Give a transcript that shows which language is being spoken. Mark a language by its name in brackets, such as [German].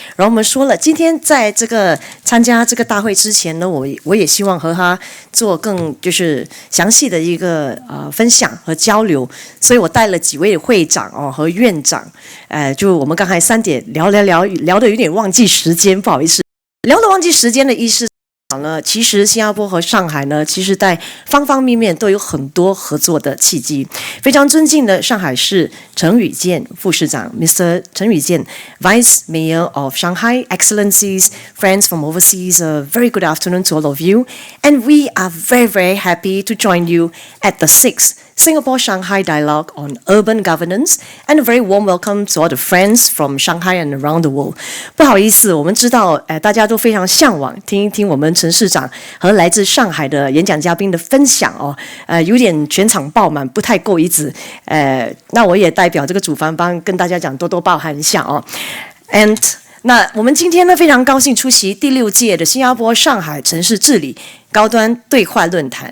[Chinese] 然后我们说了，今天在这个参加这个大会之前呢，我也希望和他做更就是详细的一个分享和交流，所以我带了几位会长哦和院长，就我们刚才3点聊的有点忘记时间，不好意思，聊的忘记时间的意思。其实新加坡和上海呢，其实在方方面面都有很多合作的契机。非常尊敬的上海市陈宇健副市长 ，Mr. [English] 陈宇健 ，Vice Mayor of Shanghai, Excellencies, friends from overseas, a very good afternoon to all of you, and we are very, very happy to join you at the 6th Singapore-Shanghai Dialogue on Urban Governance, and a very warm welcome to all the friends from Shanghai and around the world. [Chinese] 不好意思，我们知道，大家都非常向往听一听我们陈市长和来自上海的演讲嘉宾的分享哦，有点全场爆满，不太够意思。那我也代表这个主办方跟大家讲，多多包涵一下哦。 And 那我们今天呢非常高兴出席第6届的新加坡上海城市治理高端对话论坛。